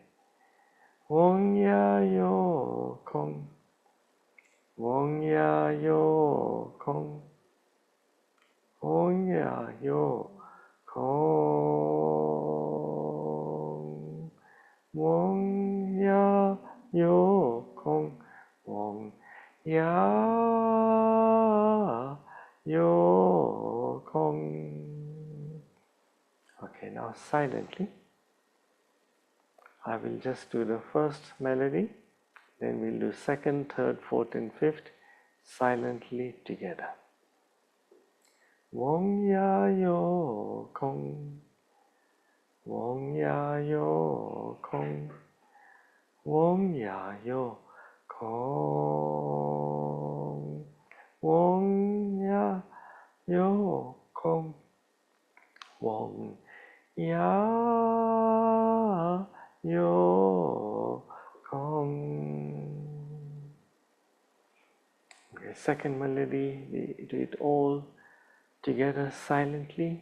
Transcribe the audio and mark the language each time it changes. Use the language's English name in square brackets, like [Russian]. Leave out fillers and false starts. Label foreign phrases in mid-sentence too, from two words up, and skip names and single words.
[English] Wong Ya Yo Kong, Wong Ya Yo Kong, Wong Ya Yo Kong, Wong Ya Yo Kong, Wong ya yo kong. Okay, now silently. I will just do the first melody, then we'll do second, third, fourth, and fifth silently together. Wong ya yo kong, wong ya yo kong, wong ya yo kong, wong ya yo kong, wong ya yo kong. Okay, second melody, we do it all together silently.